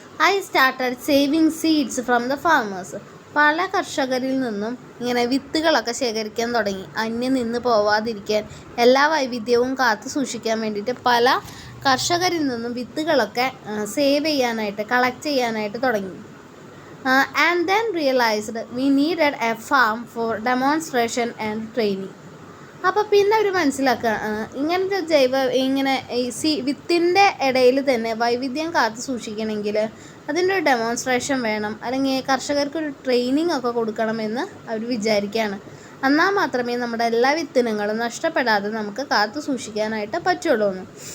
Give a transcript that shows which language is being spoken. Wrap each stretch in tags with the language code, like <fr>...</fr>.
<en>I started saving seeds from the farmers.</en> <ml>പല കർഷകരിൽ നിന്നും ഇങ്ങനെ വിത്തുകളൊക്കെ ശേഖരിക്കാൻ തുടങ്ങി. അന്യം നിന്ന് പോവാതിരിക്കാൻ, എല്ലാ വൈവിധ്യവും കാത്തു സൂക്ഷിക്കാൻ വേണ്ടിയിട്ട് പല കർഷകരിൽ നിന്നും വിത്തുകളൊക്കെ സേവ് ചെയ്യാനായിട്ട്, കളക്ട് ചെയ്യാനായിട്ട് തുടങ്ങി.</ml> <en>and then realized we needed a farm for demonstration and training.</en> <ml>അപ്പോൾ പിന്നെ അവർ മനസ്സിലാക്കുക ഇങ്ങനത്തെ ഇങ്ങനെ വിത്തിൻ്റെ ഇടയിൽ തന്നെ വൈവിധ്യം കാത്തു സൂക്ഷിക്കണമെങ്കിൽ അതിൻ്റെ ഒരു ഡെമോൺസ്ട്രേഷൻ വേണം, അല്ലെങ്കിൽ കർഷകർക്കൊരു ട്രെയിനിങ് ഒക്കെ കൊടുക്കണമെന്ന് അവർ വിചാരിക്കുകയാണ്. എന്നാൽ മാത്രമേ നമ്മുടെ എല്ലാ വിത്തിനങ്ങളും നഷ്ടപ്പെടാതെ നമുക്ക് കാത്തു സൂക്ഷിക്കാനായിട്ട് പറ്റുള്ളൂ എന്ന്.</ml>